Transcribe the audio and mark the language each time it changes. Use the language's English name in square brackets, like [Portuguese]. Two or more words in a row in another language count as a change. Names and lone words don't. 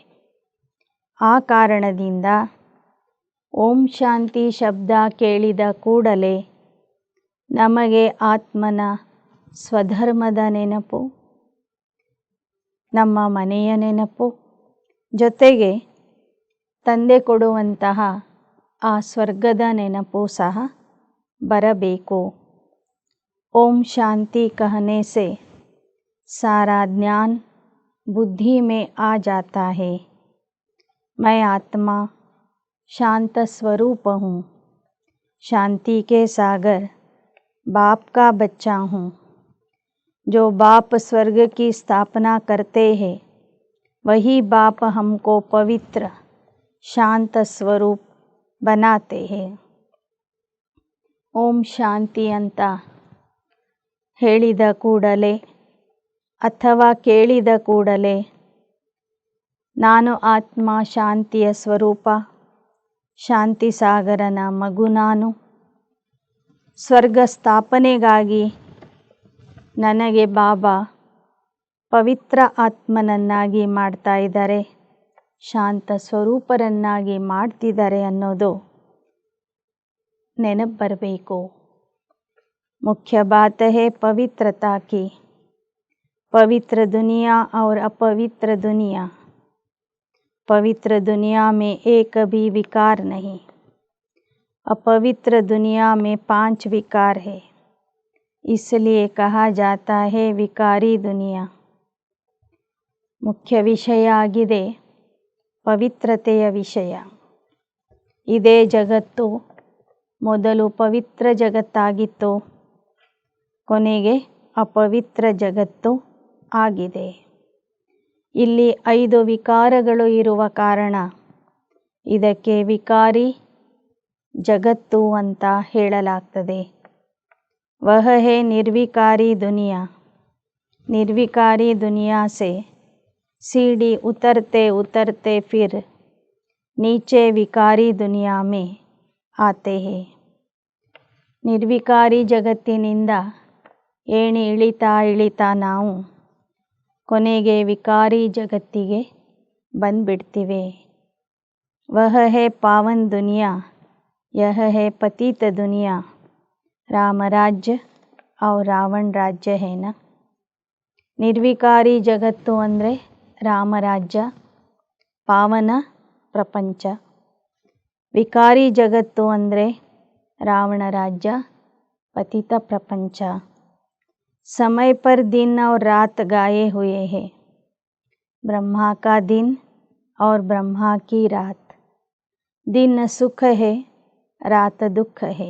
[Kannada] ಆ ಕಾರಣದಿಂದ ಓಂ ಶಾಂತಿ ಶಬ್ದ ಕೇಳಿದ ಕೂಡಲೇ ನಮಗೆ ಆತ್ಮನ ಸ್ವಧರ್ಮದ ನೆನಪು, ನಮ್ಮ ಮನೆಯ ನೆನಪು, ಜೊತೆಗೆ ತಂದೆ ಕೊಡುವಂತಹ ಆ ಸ್ವರ್ಗದ ನೆನಪು ಸಹ ಬರಬೇಕು. [Hindi] ओम शांति कहने से सारा ज्ञान बुद्धि में आ जाता है. मैं आत्मा शांत स्वरूप हूँ. शांति के सागर बाप का बच्चा हूँ. जो बाप स्वर्ग की स्थापना करते हैं वही बाप हमको पवित्र शांत स्वरूप बनाते हैं. [Kannada] ಓಂ ಶಾಂತಿ ಅಂತ ಹೇಳಿದ ಕೂಡಲೇ ಅಥವಾ ಕೇಳಿದ ಕೂಡಲೇ ನಾನು ಆತ್ಮ, ಶಾಂತಿಯ ಸ್ವರೂಪ, ಶಾಂತಿ ಸಾಗರನ ಮಗು ನಾನು, ಸ್ವರ್ಗ ಸ್ಥಾಪನೆಗಾಗಿ ನನಗೆ ಬಾಬಾ ಪವಿತ್ರ ಆತ್ಮನನ್ನಾಗಿ ಮಾಡ್ತಾ ಇದ್ದಾರೆ, ಶಾಂತ ಸ್ವರೂಪರನ್ನಾಗಿ ಮಾಡ್ತಿದ್ದಾರೆ ಅನ್ನೋದು ನೆನಪು ಬರಬೇಕು. [Hindi] मुख्य बात है पवित्रता की। पवित्र दुनिया और अपवित्र दुनिया। पवित्र दुनिया में एक भी विकार नहीं, अपवित्र दुनिया में 5 विकार है, इसलिए कहा जाता है विकारी दुनिया. [Kannada] ಮುಖ್ಯ ವಿಷಯ ಆಗಿದೆ ಪವಿತ್ರತೆಯ ವಿಷಯ. ಇದೇ ಜಗತ್ತು ಮೊದಲು ಪವಿತ್ರ ಜಗತ್ತಾಗಿತ್ತು, ಕೊನೆಗೆ ಅಪವಿತ್ರ ಜಗತ್ತು ಆಗಿದೆ. ಇಲ್ಲಿ 5 ವಿಕಾರಗಳು ಇರುವ ಕಾರಣ ಇದಕ್ಕೆ ವಿಕಾರಿ ಜಗತ್ತು ಅಂತ ಹೇಳಲಾಗ್ತದೆ. [Hindi] वह है निर्विकारी दुनिया. ನಿರ್ವಿಕಾರಿ दुनिया से सीढ़ी उतरते उतरते फिर नीचे विकारी दुनिया में आते हैं. [Kannada] ನಿರ್ವಿಕಾರಿ ಜಗತ್ತಿನಿಂದ ಏಣಿ ಇಳಿತಾ ಇಳಿತಾ ನಾವು ಕೊನೆಗೆ ವಿಕಾರಿ ಜಗತ್ತಿಗೆ ಬಂದ್ಬಿಡ್ತೀವಿ. [Hindi] वह है पावन दुनिया, यह है पतित दुनिया. रामराज्य और रावण राज्य है न. [Kannada] ನಿರ್ವಿಕಾರಿ ಜಗತ್ತು ಅಂದರೆ ರಾಮರಾಜ್ಯ, ಪಾವನ ಪ್ರಪಂಚ. ವಿಕಾರಿ ಜಗತ್ತು ಅಂದರೆ ರಾವಣ ರಾಜ್ಯ, ಪತಿತ ಪ್ರಪಂಚ. [Hindi] समय पर दिन और रात गाए हुए हैं, ब्रह्मा का दिन और ब्रह्मा की रात. दिन सुख है, रात दुख है.